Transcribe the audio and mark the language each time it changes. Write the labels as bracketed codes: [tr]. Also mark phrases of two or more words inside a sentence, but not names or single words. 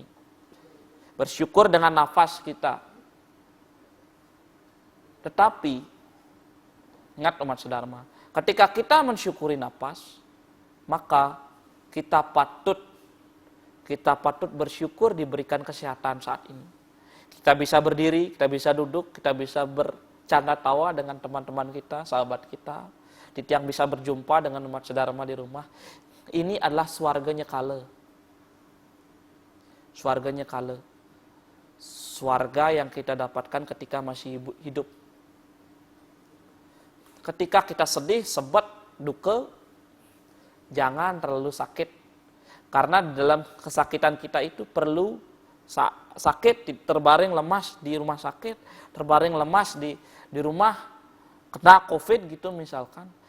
[id] Bersyukur dengan nafas kita. Tetapi ingat umat sedharma, ketika kita mensyukuri nafas, maka kita patut bersyukur diberikan kesehatan saat ini. Kita bisa berdiri, kita bisa duduk, kita bisa bercanda tawa dengan teman-teman kita, sahabat kita. Titiang bisa berjumpa dengan umat sedharma di rumah. Ini adalah swarganya kala. Swarganya kala. Swarga yang kita dapatkan ketika masih hidup. Ketika kita sedih, sebat, duka, jangan terlalu sakit. Karena dalam kesakitan kita itu perlu sakit, terbaring lemas di rumah sakit, terbaring lemas di rumah, kena COVID gitu misalkan.